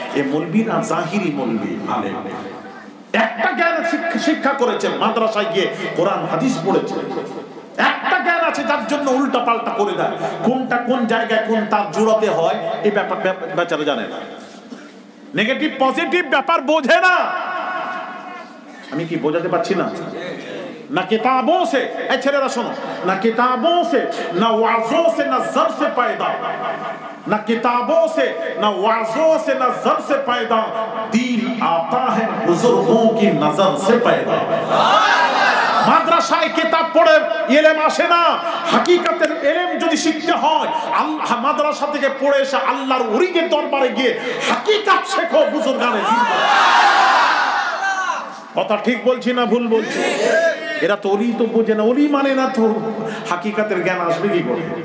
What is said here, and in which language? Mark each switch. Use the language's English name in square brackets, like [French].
[Bangla] এই মৌলবীরা জাহিরি মৌলবী, আলেম, একটা জ্ঞান শিক্ষা করেছে, মাদ্রাসায় গিয়ে কোরআন হাদিস পড়েছে, একটা জ্ঞান আছে যার জন্য উল্টা পাল্টা করে দেয়। কোনটা কোন জায়গায় কোন তার জোড়াতে হয় এই ব্যাপার বেচারা জানে না। নেগেটিভ পজিটিভ ব্যাপার বোঝে না। আমি কি বোঝাতে পারছি না? [Hindi] ना किताबों से, [Bangla] छेलेरा [Hindi] सुनो, ना किताबों से, ना वाज़ों से, ना ज़र से पैदा, ना किताबों से, ना वाज़ों से, ना ज़र से पैदा, दीन आता है बुजुर्गों की नजर से पैदा। [Bangla] মাদ্রাসায় কিতাব পড়ে ইলম আসে না, হাকিকতের ইলম যদি শিখতে হয় আল্লাহ মাদ্রাসা থেকে পড়ে এসে আল্লাহর ওলিদের দরবারে গিয়ে হাকিকত শেখো বুজুর্গানে। কথা ঠিক বলছি না ভুল বলছি? এরা তো ওলি তো বোঝে না, ওলি মানে না তো হাকিকতের জ্ঞান আসবে কি করে?